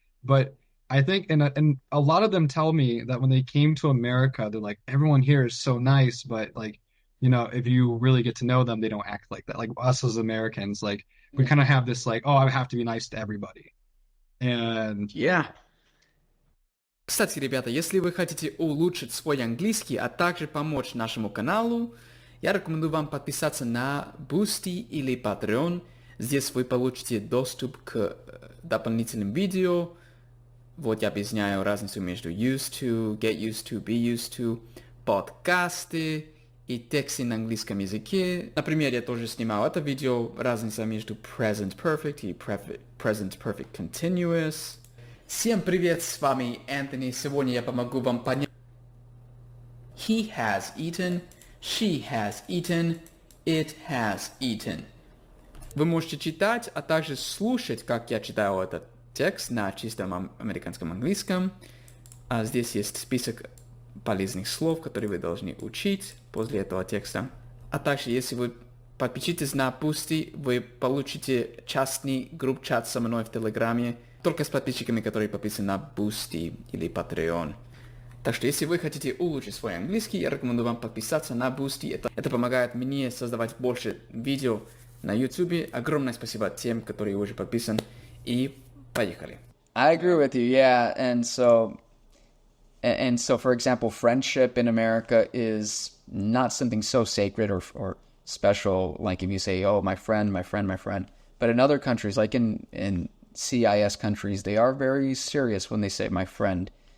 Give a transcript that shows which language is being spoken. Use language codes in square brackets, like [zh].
[en] But I think, and a lot of them tell me that when they came to America, they're like, everyone here is so nice, but like, if you really get to know them, they don't act like that. Like us as Americans, like we kind of have this like, oh, I have to be nice to everybody. And Yeah. [ru] Кстати, ребята, если вы хотите улучшить свой английский, а также помочь нашему каналу, я рекомендую вам подписаться на Boosty или Patreon. Здесь вы получите доступ к дополнительным видео. Вот я объясняю разницу между used to, get used to, be used to, подкасты и тексты на английском языке. Например, я тоже снимал это видео, разница между present perfect и present perfect continuous. Всем привет, с вами Энтони. Сегодня я помогу вам понять. [en] He has eaten, she has eaten, it has eaten. [ru] Вы можете читать, а также слушать, как я читаю этот текст на чистом американском английском. Здесь есть список полезных слов, которые вы должны учить после этого текста. А также, если вы подпишитесь на Boosty, вы получите частный групп-чат со мной в Телеграме, только с подписчиками, которые подписаны на Boosty или Patreon. Так что, если вы хотите улучшить свой английский, я рекомендую вам подписаться на Boosty. Это помогает мне создавать больше видео на YouTube. Огромное спасибо тем, которые уже подписаны. И поехали. [en] I agree with you, yeah. And so, for example, friendship in America is not something so sacred or special, like if you say, oh, my friend, my friend, my friend. But in other countries, like in CIS countries, they are very serious when they say my friend.